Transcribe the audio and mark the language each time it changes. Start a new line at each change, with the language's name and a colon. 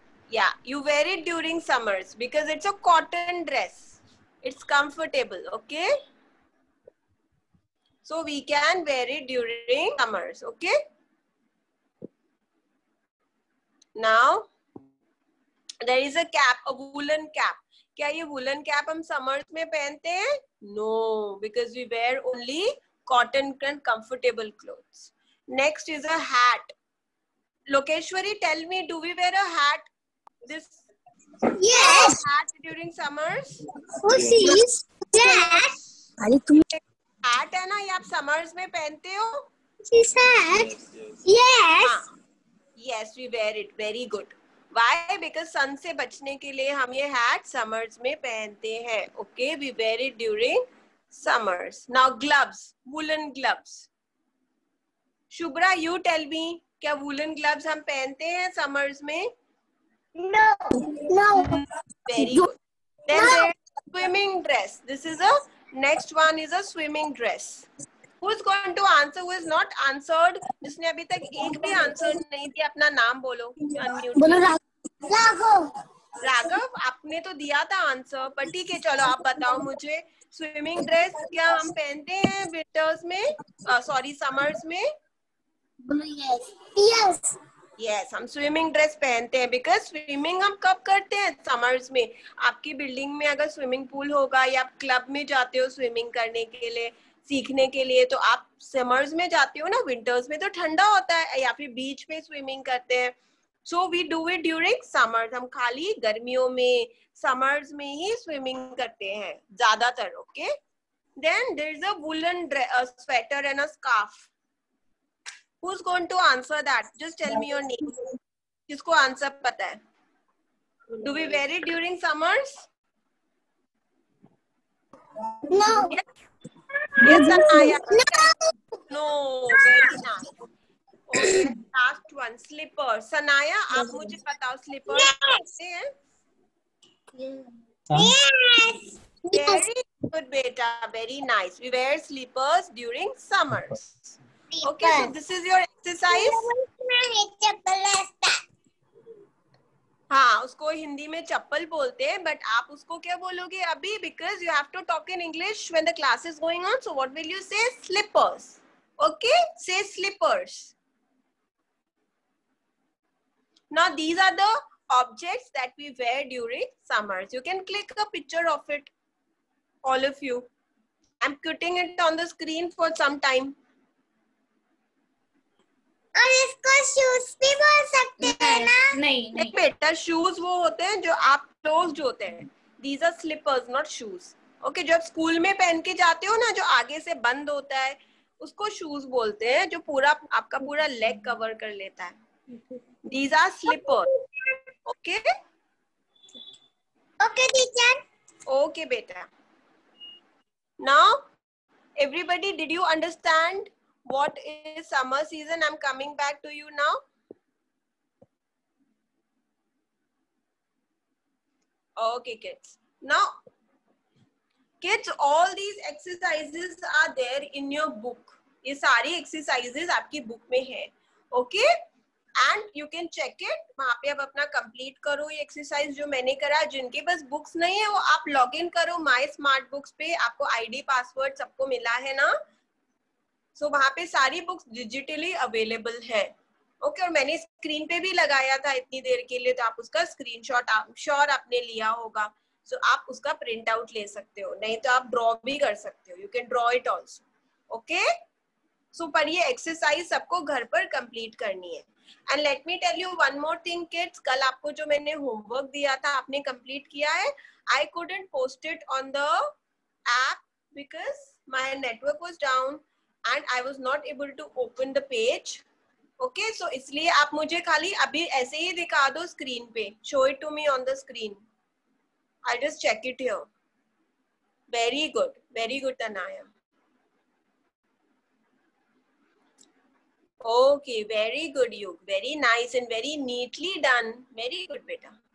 English: Yeah, you wear it during summers because it's a cotton dress. It's comfortable, okay? So we can wear it during summers, okay? Now, there is a cap, a woolen cap.
Hindi: क्या ये woolen cap हम summers में पहनते हैं?
English: No, because we wear only cotton and comfortable clothes. Next is a hat. Lokeshwari, tell me, do we wear a hat? This Yes. hat during summers? Who sees that?
Hindi: Hat है ना, ये आप summers में पहनते हो?
English: She said yes. हाँ. Yes, we wear it. Very good. Why?
Hindi: Because sun से बचने के लिए हम ये hat summers में पहनते हैं.
English: Okay, we wear it during summers. Now gloves, woolen gloves. Shubhra, you tell me,
Hindi: क्या woolen gloves हम पहनते हैं summers में?
English: No. No. Very good. Then there is swimming dress. This is a next one is a swimming dress. Who is going to answer? Who is not answered?
Hindi: जिसने अभी तक एक भी आंसर नहीं दिया, अपना नाम बोलो. बोलो राघव. राघव, आपने तो दिया था आंसर, पर ठीक है, चलो आप बताओ मुझे. स्विमिंग ड्रेस क्या हम पहनते हैं विंटर्स में? सॉरी, समर्स में?
English: Yes.
Hindi: यस हम स्विमिंग ड्रेस पहनते हैं बिकॉज स्विमिंग हम कब करते हैं? समर्स में. आपकी बिल्डिंग में अगर स्विमिंग पूल होगा या आप क्लब में जाते हो स्विमिंग करने के लिए, सीखने के लिए, तो आप समर्स में जाते हो ना. विंटर्स में तो ठंडा होता है, या फिर बीच पे स्विमिंग करते हैं.
English: So we do it during summers.
Hindi: हम खाली गर्मियों में, समर्स में ही स्विमिंग करते हैं ज्यादातर. Okay.
English: Then there is a woollen sweater and a scarf. Who's going to answer that? Just tell me your name.
Hindi: किसको आंसर पता है?
English: Do we wear it during summers? No. Yes, Anaya. No. Very nice. Okay, last one. Slippers.
Hindi: Sanaya, आप मुझे बताओ slippers कैसे हैं?
English: Yes. Very good, beta. Very nice. We wear slippers during summers. Okay, so this is your exercise.
Hindi: हाँ, उसको हिंदी में चप्पल बोलते हैं, बट आप उसको क्या बोलोगे अभी?
English: Because you have to talk in English when the class is going on. So what will you say? Slippers. Okay, say slippers. Now these are the objects that we wear during summers. You can click a picture of it, all of you. I'm putting it on the screen for some time.
Hindi: और इसको shoes भी बोल सकते हैं ना? नहीं बेटा, shoes वो होते हैं जो आप क्लोज्ड होते हैं.
English: These are slippers, not shoes.
Hindi: Okay, जो आप स्कूल में पहन के जाते हो ना, जो आगे से बंद होता है, उसको शूज बोलते हैं, जो पूरा आपका पूरा लेग कवर कर लेता है.
English: These are slippers. Okay? Okay, teacher. Okay, beta. Now, everybody, did you understand what is summer season? I'm coming back to you now. Okay, kids. Now, kids, all these exercises are there in your book.
Hindi: ये सारी exercises आपकी book में है.
English: Okay? And you can check it.
Hindi: वहाँ पे आप अपना complete करो ये exercise जो मैंने करा. जिनके पास books नहीं है वो आप log in करो My Smart Books पे. आपको ID, password सबको मिला है ना? So वहाँ पे सारी books digitally available है. Okay, और मैंने स्क्रीन पे भी लगाया था इतनी देर के लिए, तो आप उसका स्क्रीनशॉट श्योर आपने लिया होगा. So आप उसका प्रिंट आउट ले सकते हो, नहीं तो आप ड्रॉ भी कर सकते हो.
English: You can draw it also. Okay?
Hindi: So पर ये एक्सरसाइज सबको घर पर कंप्लीट करनी है.
English: And let me tell you one more thing, kids.
Hindi: कल आपको जो मैंने होमवर्क दिया था आपने कंप्लीट किया है.
English: I couldn't post it on the app because my network was down and I was not able to open the page.
Hindi: Okay, so इसलिए आप मुझे खाली अभी ऐसे ही दिखा दो स्क्रीन पे.
English: Show it to me on the screen. I'll just check it here. Very good, Tanaya. Okay, very good, Yug. Very nice and very neatly done. Very good, beta.